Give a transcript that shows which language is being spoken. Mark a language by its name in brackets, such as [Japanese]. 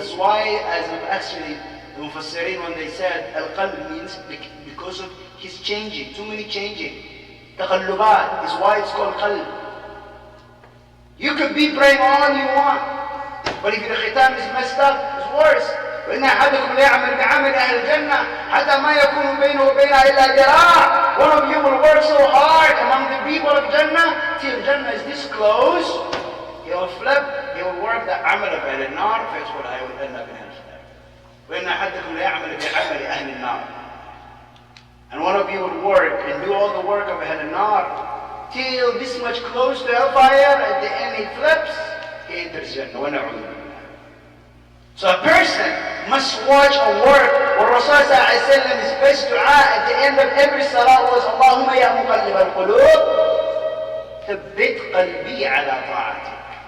[English] That's why, as actually the Mufassirin, when they said al-qalb means because of his changing, too many changing. Taqallubat is why it's called qalb. You could be praying all you want, but if the khitam is messed up, it's worse. [Arabic] وإن أحدكم لا يعمل بعمل أهل الجنة حتى ما يكون بينه وبينها إلا ذراع. [English] One of you will work so hard among the people of Jannah till Jannah is this close. He will flip, he will work the amal of [Arabic] أهل النار, فيدخل [English] I will end up in hellfire. [Arabic] وإن أحدكم لا يعمل بعمل أهل النار. [English] And one of you will work and do all the work of [Arabic] أهل النار [English] till this much close to hellfire. At the end he flips, he enters Jannah. [Arabic] ونعوذ بالله. [English] So a person must watch or work. Where Rasulullah his best dua at the end of every salah was, [Arabic] Allahumma ya muqallib al-qulub, thabbit qalbi ala ta'atik.